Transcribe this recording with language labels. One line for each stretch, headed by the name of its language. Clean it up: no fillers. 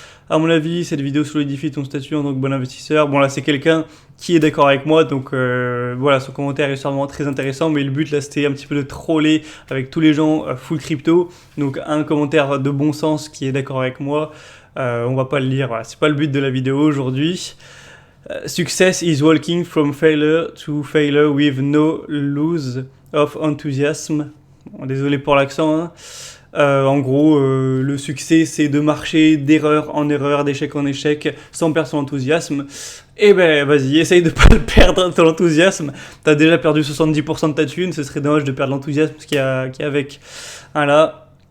French: À mon avis, cette vidéo solidifie ton statut en tant que bon investisseur. Bon là, c'est quelqu'un qui est d'accord avec moi, donc voilà, son commentaire est sûrement très intéressant, mais le but là, c'était un petit peu de troller avec tous les gens full crypto. Donc un commentaire de bon sens qui est d'accord avec moi, on va pas le lire. Voilà, c'est pas le but de la vidéo aujourd'hui.
English: Success is walking from failure to failure with no lose of enthusiasm.
French: Bon, désolé pour l'accent, hein. En gros, le succès, c'est de marcher d'erreur en erreur, d'échec en échec, sans perdre son enthousiasme. Et ben, vas-y, essaye de pas le perdre, ton enthousiasme. T'as déjà perdu 70% de ta thune, ce serait dommage de perdre l'enthousiasme qu'il y a avec. Voilà.